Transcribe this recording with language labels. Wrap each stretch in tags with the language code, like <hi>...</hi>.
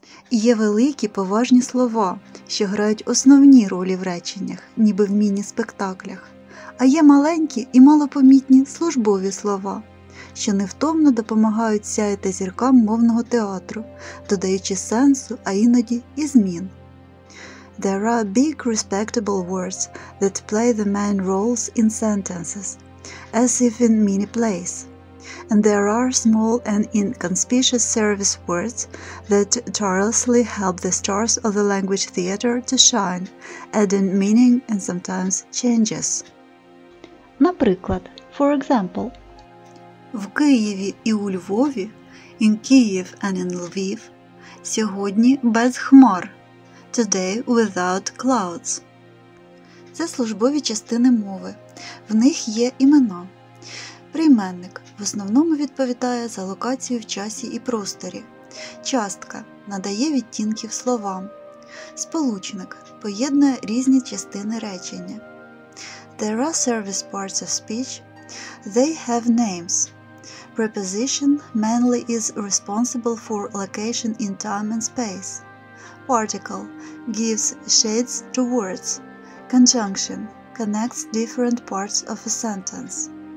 <uk>Є великі поважні слова, що грають основні ролі в реченнях, ніби в міні-спектаклях. А є маленькі і малопомітні службові слова, що невтомно допомагають сяяти зіркам мовного театру, додаючи сенсу, а іноді і змін.</uk> <en>There are big respectable words that play the main roles in sentences, as if in mini-plays. And there are small and inconspicuous service words that tirelessly help the stars of the language theater to shine, adding meaning and sometimes changes.</en> <uk>Наприклад,</uk> <en>for example,</en> <uk>в Києві і у Львові,</uk> <en>in Kyiv and in Lviv,</en> <uk>сьогодні без хмар,</uk> <en>today without clouds.</en> <uk>Це службові частини мови. В них є імена. Прийменник в основному відповідає за локацію в часі і просторі. Частка надає відтінків словам. Сполучник поєднує різні частини речення.</uk> <en>There are service parts of speech. They have names. Preposition mainly is responsible for location in time and space. Particle gives shades to words. Conjunction connects different parts of a sentence.</en>